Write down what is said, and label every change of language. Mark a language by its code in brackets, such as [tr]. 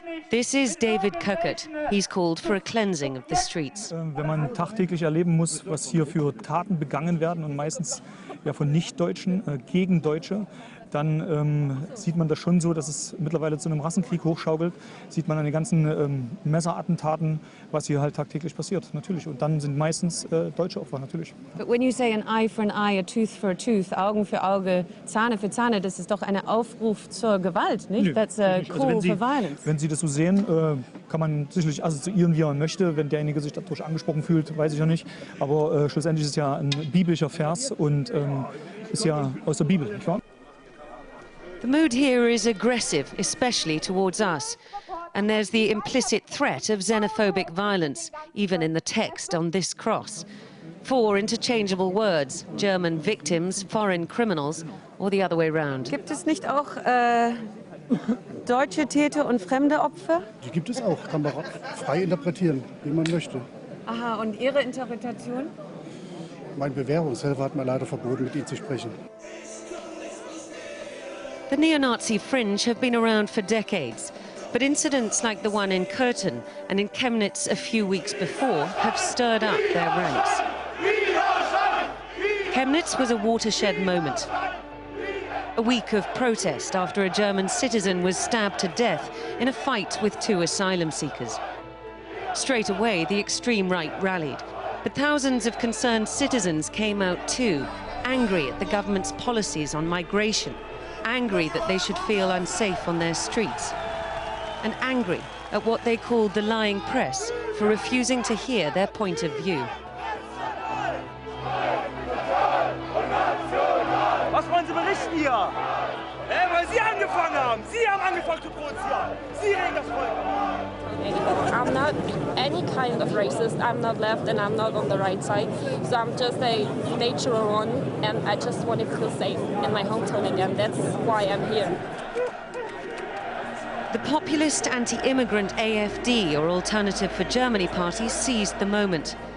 [en] This is David Köckert. He's called for a cleansing of the streets. [de] Wenn man tagtäglich erleben muss, was hier für Taten begangen werden und meistens ja von Nicht-Deutschen gegen Deutsche, dann sieht man das schon so, dass es mittlerweile zu einem Rassenkrieg hochschaukelt. Sieht man an den ganzen Messerattentaten, was hier halt tagtäglich passiert, natürlich. Und dann sind meistens deutsche Opfer, natürlich. [en] But when you say an eye for an eye, a tooth for a tooth, [de] Augen für Auge, Zahne für Zahne, das ist doch ein Aufruf zur Gewalt, nicht? Nö, [en] That's a [de] nicht. [en] call for violence. [de] Wenn Sie das so sehen, kann man sicherlich assoziieren, wie man möchte. Wenn derjenige sich dadurch angesprochen fühlt, weiß ich ja nicht. Aber schlussendlich ist es ja ein biblischer Vers und ist ja aus der Bibel, nicht wahr? [en] The mood here is aggressive, especially towards us. And there's the implicit threat of xenophobic violence, even in the text on this cross. 4 interchangeable words: German victims, foreign criminals, or the other way round. [de] Gibt es nicht auch deutsche Täter und fremde Opfer? Die gibt es auch, kann man frei interpretieren, wie man möchte. Aha, und Ihre Interpretation? Mein Bewährungshelfer hat mir leider verboten, mit ihm zu sprechen. [en] The neo-Nazi fringe have been around for decades, but incidents like the one in Curtin and in Chemnitz a few weeks before have stirred up their ranks. Chemnitz was a watershed moment. A week of protest after a German citizen was stabbed to death in a fight with 2 asylum seekers. Straight away, the extreme right rallied, but thousands of concerned citizens came out too, angry at the government's policies on migration, angry that they should feel unsafe on their streets, and angry at what they called the lying press for refusing to hear their point of view. [de] Was wollen Sie berichten hier? Weil Sie angefangen haben! Sie haben angefangen zu provozieren! Sie regen das Volk! [en] I'm not any kind of racist. I'm not left and I'm not on the right side. So I'm just a natural one, and I just want to feel safe in my hometown again. That's why I'm here. The populist anti-immigrant AfD, or Alternative for Germany party, seized the moment.